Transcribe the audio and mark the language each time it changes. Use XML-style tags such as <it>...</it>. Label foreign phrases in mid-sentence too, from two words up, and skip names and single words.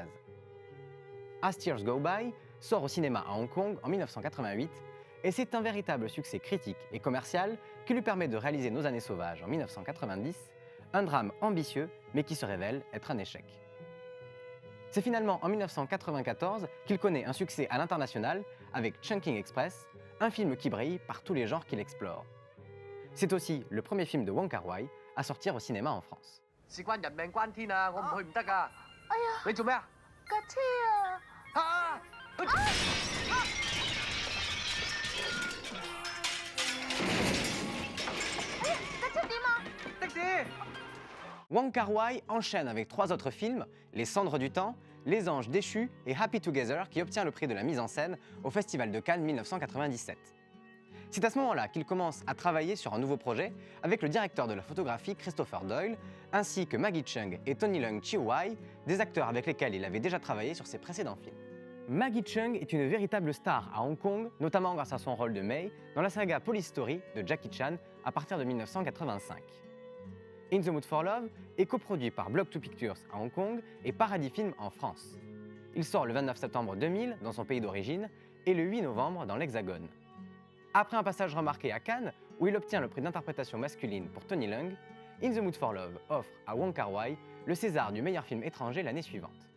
<fr>As Tears Go By sort au cinéma à Hong Kong en 1988 et c'est un véritable succès critique et commercial qui lui permet de réaliser Nos années sauvages en 1990, un drame ambitieux mais qui se révèle être un échec. C'est finalement en 1994 qu'il connaît un succès à l'international avec Chungking Express, un film qui brille par tous les genres qu'il explore. C'est aussi le premier film de Wong Kar-wai à sortir au cinéma en France.</fr> <yue>事關人命關天啊！我唔去唔得㗎。哎呀，你做咩啊？架車啊！啊！哎呀，架車點啊？的士！</yue> <fr>Wong Kar-wai enchaîne avec 3 autres films, Les Cendres du Temps, Les Anges Déchus et Happy Together qui obtient le prix de la mise en scène au Festival de Cannes 1997. C'est à ce moment-là qu'il commence à travailler sur un nouveau projet avec le directeur de la photographie Christopher Doyle, ainsi que Maggie Cheung et Tony Leung Chiu-wai, des acteurs avec lesquels il avait déjà travaillé sur ses précédents films. Maggie Cheung est une véritable star à Hong Kong, notamment grâce à son rôle de Mei dans la saga Police Story de Jackie Chan à partir de 1985. In the Mood for Love est coproduit par Block 2 Pictures à Hong Kong et Paradis Film en France. Il sort le 29 septembre 2000 dans son pays d'origine et le 8 novembre dans l'Hexagone. Après un passage remarqué à Cannes, où il obtient le prix d'interprétation masculine pour Tony Leung, In the Mood for Love offre à Wong Kar-wai le César du meilleur film étranger l'année suivante.</fr>